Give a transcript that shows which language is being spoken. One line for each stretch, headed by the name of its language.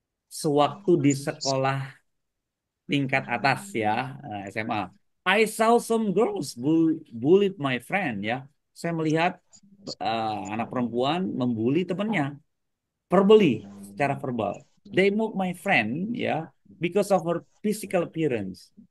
Indonesian: Sewaktu di sekolah tingkat atas ya, SMA.
English: I saw some girls bullied my friend ya.
Indonesian: Saya melihat anak perempuan membuli temannya.
English: Verbally,
Indonesian: secara verbal.
English: They mock my friend ya, because of her physical appearance.